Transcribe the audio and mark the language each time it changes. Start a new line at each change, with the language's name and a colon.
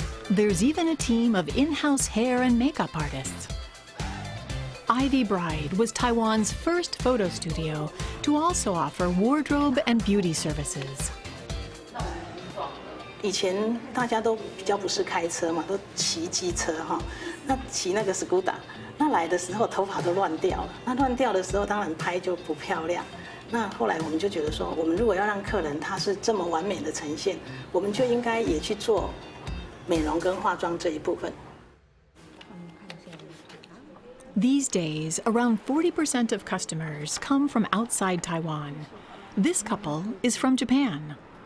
English: There's even a team of in-house hair and makeup artists. Ivy Bride was Taiwan's first photo studio to also offer wardrobe and beauty services.
Chinese: 以前大家都比较不是开车嘛，都骑机车哈。那骑那个 scooter， 那来的时候头发都乱掉了。那乱掉的时候，当然拍就不漂亮。那后来我们就觉得说，我们如果要让客人他是这么完美的呈现，我们就应该也去做美容跟化妆这一部分。
English: These days, around 40% of customers come from outside Taiwan. This couple is from Japan.